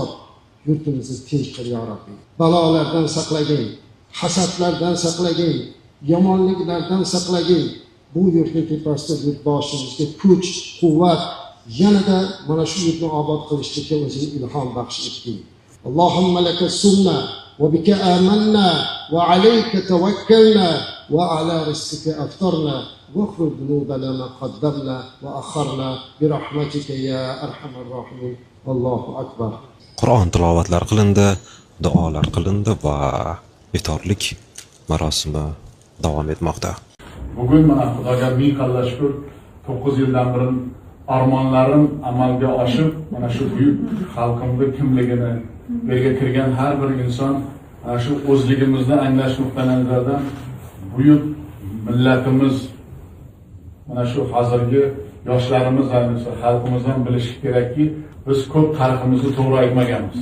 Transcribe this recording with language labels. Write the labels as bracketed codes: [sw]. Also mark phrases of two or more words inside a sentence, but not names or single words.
[uz] Yurtimizni tinch qil [ar] ya Rabbi. [uz] Balolardan saqlagin, hasadlardan saqlagin, yomonliklardan saqlagin. Bu yurtning tepasida yurtboshimizga kuch, quvvat, yanada mana shu yurtni obod qilishga o'zing ilhom baxsh etgin. [ar] اللهم لك صمنا وبك آمنا وعليك توكلنا وعلى رزقك أفطرنا واغفر ذنوبنا ما قدمنا وأخرنا برحمتك يا أرحم الراحمين. الله أكبر. [uz] Qur'on tilovatlari qilindi, duolar qilindi va iftorlik marosimi davom etmoqda. Bugun mana Xudoga ming qalla shukr, 9 yildan beri armonlarim amalga oshib, mana shu buyuk xalqimning kimligini yerga kirgan har bir inson mana shu o'zligimizni anglash nuqtai nazaridan buyuk millatimiz, mana shu hozirgi yoshlarimiz va xalqimizdan bilishi kerakki, biz ko'p tariximizni to'g'ri aytmaganmiz.